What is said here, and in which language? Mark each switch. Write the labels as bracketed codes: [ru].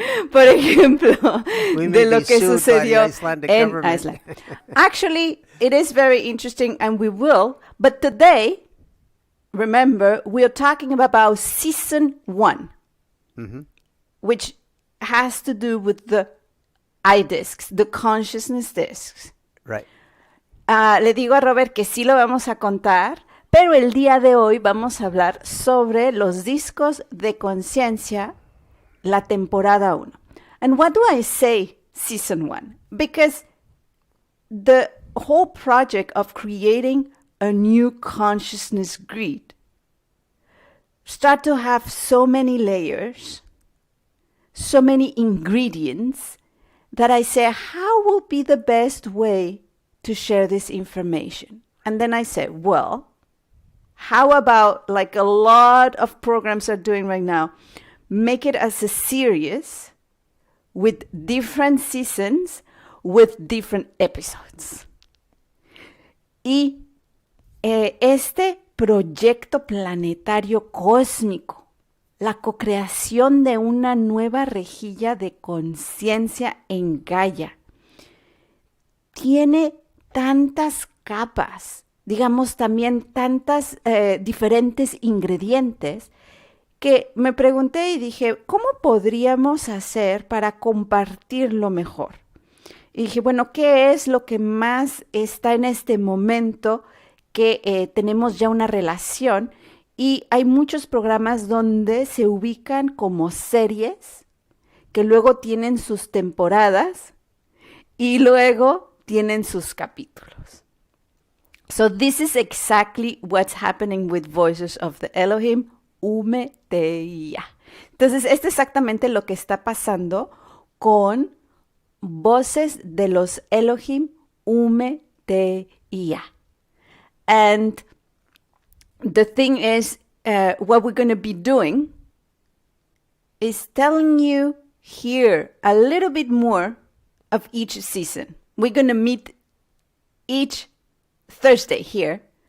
[es] Por ejemplo, de lo que sucedió en Iceland. [en] Actually, it is very interesting and we will. But today, remember, we are talking about season 1, which has to do with the iDisks, the consciousness disks. Right. [es] Le digo a Robert que sí lo vamos a contar. Pero el día de hoy vamos a hablar sobre los discos de conciencia, la temporada 1. [en] And what do I say season 1? Because the whole project of creating a new consciousness grid start to have so many layers, so many ingredients, that I say, how will be the best way to share this information? And then I say, well, how about, like a lot of programs are doing right now, make it as a series with different seasons, with different episodes. [es] Y este proyecto planetario cósmico, la co-creación de una nueva rejilla de conciencia en Gaia, tiene tantas capas, digamos también tantas diferentes ingredientes, que me pregunté y dije, ¿cómo podríamos hacer para compartirlo mejor? Y dije, bueno, ¿qué es lo que más está en este momento que tenemos ya una relación? Y hay muchos programas donde se ubican como series, que luego tienen sus temporadas y luego tienen sus capítulos. [en] So this is exactly what's happening with Voices of the Elohim, Umeeteya. [es] Entonces, esto es exactamente lo que está pasando con Voces de los Elohim, Umeeteya. [en] And the thing is, what we're going to be doing is telling you here a little bit more of each season. We're going to meet each Thursday here.